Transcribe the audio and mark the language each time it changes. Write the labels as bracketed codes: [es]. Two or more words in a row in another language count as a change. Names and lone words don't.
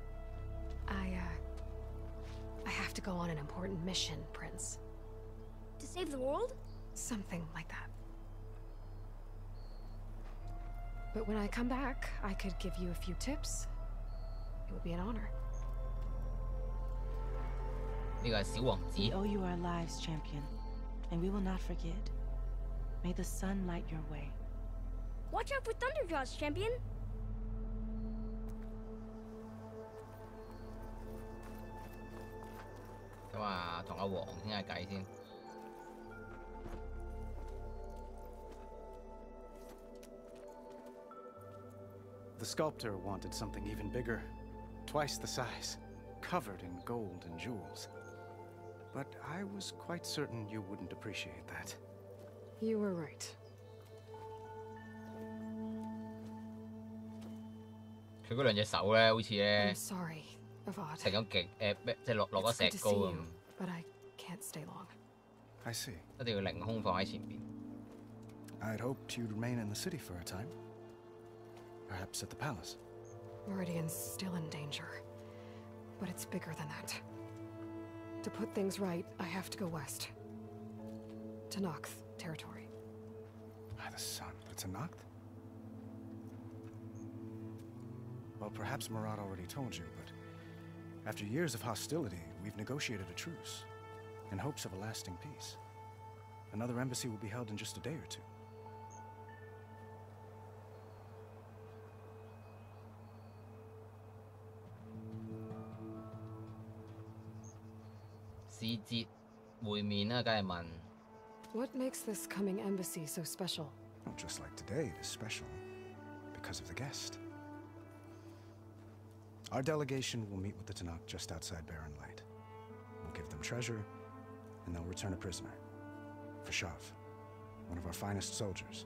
[en] I have to go on an important mission, Prince. To save the world? Something like that. But when I come back, I could give you a few tips. It would be an honor. [yue] 呢個係小王子。 [en] We owe you our lives, champion, and we will not forget. May the sun light your way. Watch out for Thunderjaws, champion! [yue] 咁啊，同阿王傾下偈先。 [en] The sculptor wanted something even bigger, twice the size, covered in gold and jewels. But I was quite certain you wouldn't appreciate that. You were right. [yue] 佢嗰兩隻手咧，好似咧 [en] I'm sorry, Avad. [yue] 成咗極即係落咗 [en] It's good [yue] 石 [en] to [yue] 膏 [en] see [yue] 咁， [en] you, but I can't stay long. I see. [yue] 一定要凌空放喺前邊。 [en] I'd hoped you'd remain in the city for a time. Perhaps at the palace. Meridian's still in danger, but it's bigger than that. To put things right, I have to go west. To Nox territory. By the sun, but it's a Noct? Well, perhaps Marat already told you, but after years of hostility, we've negotiated a truce in hopes of a lasting peace. Another embassy will be held in just a day or two. [yue] 使節會面啦，梗係問。 [en] What makes this coming embassy so special? Well, just like today, it is special because of the guest. Our delegation will meet with the Tanakh just outside Barren Light. We'll give them treasure, and they'll return a prisoner. Fashav, one of our finest soldiers.